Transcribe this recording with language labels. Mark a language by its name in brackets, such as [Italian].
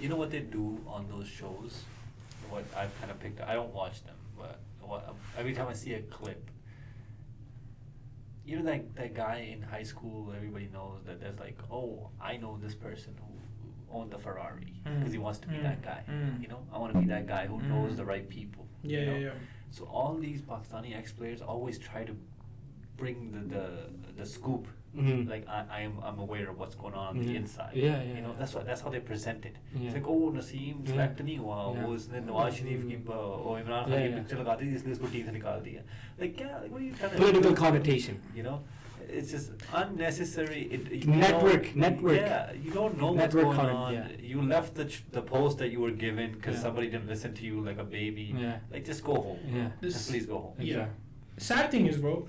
[English] You know what they do on those shows? What I've kind of picked, I don't watch them, but every time I see a clip, that guy in high school, everybody knows that there's like, oh, I know this person who owned the Ferrari because he wants to be that guy. I want to be that guy who knows the right people. Yeah. So all these Pakistani ex-players always try to bring the scoop. Like I'm aware of what's going on the inside. That's how they present it. It's like, oh, [Hindi] Naseem select नहीं हुआ, वो उसने नवाज शरीफ की इमरान खान की picture लगा दी इसलिए उसको team से निकाल दिया. [English] Like what are you trying to political connotation. It's just unnecessary. Network. Yeah, you don't know what's going on. Yeah. You left the post that you were given because somebody didn't listen to you like a baby. Yeah. Like just go home. Yeah. Please go home. Yeah. Sad thing is, bro.